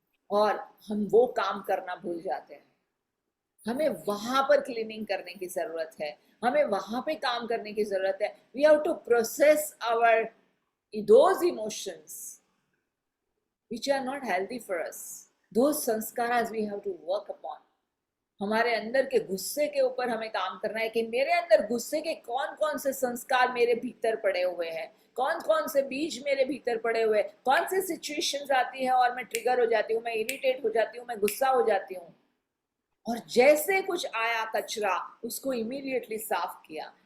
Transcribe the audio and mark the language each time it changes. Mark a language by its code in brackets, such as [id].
[hi] और हम वो काम करना भूल जाते हैं. हमें वहां पर क्लीनिंग करने की जरूरत है, हमें वहां पे काम करने की जरूरत है. [en] We have to process our those emotions which are not healthy for us. Those sanskaras we have to work upon. [hi] हमारे अंदर के गुस्से के ऊपर हमें काम करना है कि मेरे अंदर गुस्से के कौन कौन से संस्कार मेरे भीतर पड़े हुए हैं, कौन कौन से बीज मेरे भीतर पड़े हुए, कौन से सिचुएशंस आती है और मैं ट्रिगर हो जाती हूँ, मैं इरिटेट हो जाती हूँ, मैं गुस्सा हो जाती हूँ. और जैसे कुछ आया कचरा, उसको इमीडिएटली साफ किया.